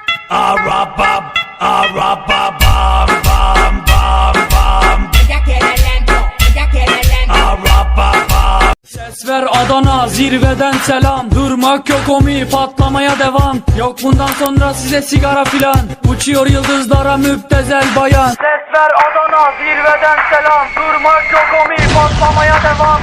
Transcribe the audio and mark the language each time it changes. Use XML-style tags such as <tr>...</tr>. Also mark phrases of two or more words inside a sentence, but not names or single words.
<tr>Araba, araba, bam bam bam bam.</tr> <es>Ella quiere lento, ella quiere lento.</es> <tr>Araba, bam. Ses ver Adana, zirveden selam. Durmak yok omi, patlamaya devam. Yok bundan sonra size sigara filan. Uçuyor yıldızlara müptezel bayan. Ses ver Adana, zirveden selam. Durmak yok omi, patlamaya devam.</tr>